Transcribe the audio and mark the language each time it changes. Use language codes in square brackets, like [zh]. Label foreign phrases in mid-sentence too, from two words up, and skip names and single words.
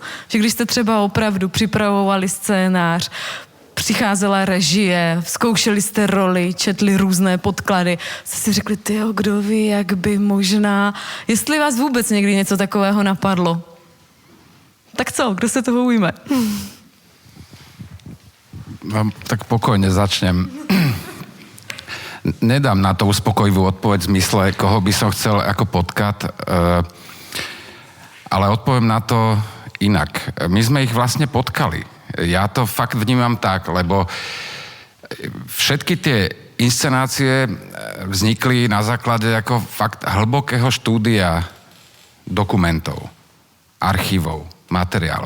[cs] Že když jste třeba opravdu připravovali scénář, přicházela režie, zkoušeli jste roli, četli různé podklady, jste si řekli, tyjo, kdo ví, jak by možná, jestli vás vůbec někdy něco takového napadlo. Tak co, kdo se toho ujme? No, [sk] tak pokojne začnem. Nedám na to uspokojivú odpoveď v zmysle, koho by som chcel ako potkat, ale odpoviem na to inak. My sme ich vlastne potkali. Ja to fakt vnímam tak, lebo všetky tie inscenácie vznikli na základe ako fakt hlbokého štúdia dokumentov, archívov, materiálov.